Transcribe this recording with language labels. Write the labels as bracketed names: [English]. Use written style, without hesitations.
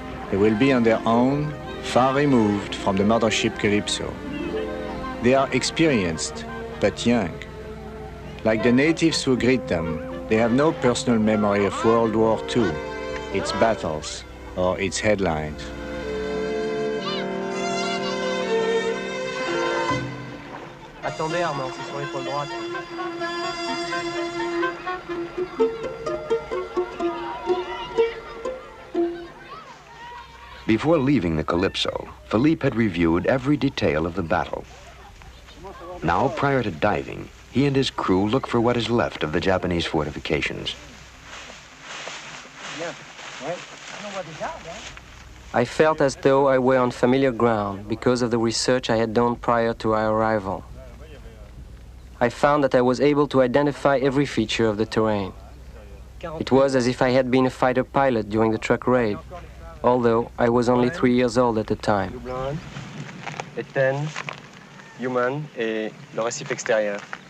[English] They will be on their own, far removed from the mothership Calypso. They are experienced, but young. Like the natives who greet them, they have no personal memory of World War II, its battles, or its headlines. [French] Attendez, Armand, c'est sur l'épaule droite. [English] Before leaving the Calypso, Philippe had reviewed every detail of the battle. Now, prior to diving, he and his crew look for what is left of the Japanese fortifications. I felt as though I were on familiar ground because of the research I had done prior to our arrival. I found that I was able to identify every feature of the terrain. It was as if I had been a fighter pilot during the truck raid, although I was only 3 years old at the time. [French] Éthène, Human et le récif extérieur.